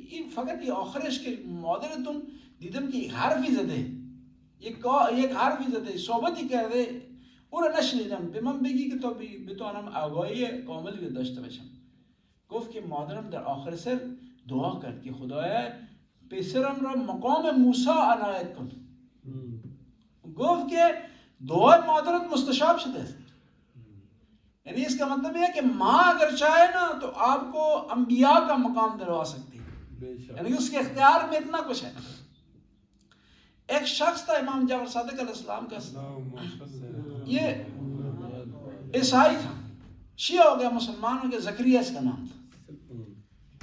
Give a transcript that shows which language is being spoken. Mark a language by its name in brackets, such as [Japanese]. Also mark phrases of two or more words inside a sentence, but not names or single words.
[Persian] این فقط این آخرش که مادرتون دیدم که حرفی زده، یک حرفی زده، صحبتی کرده، او را نشنیدم، به من بگی که تا بتوانم آگاهی کاملی داشته باشم. گفت که مادرم در آخر سر دعا کرد که خدایا پسرم را مقام موسی عنایت کن. گفت که دعای مادرت مستجاب شده است. [Urdu] یعنی اس کا مطلب یہ ہے کہ ماں اگر چاہے نا تو آپ کو انبیاء کا مقام دلوا سکتی ہے، یعنی اس کے اختیار میں اتنا کچھ ہے. ایک شخص تھا امام جعفر صادق علیہ السلام کا، یہ عیسائی تھا، شیعہ ہو گیا، مسلمان ہو گیا، زکریا اس کا نام تھا.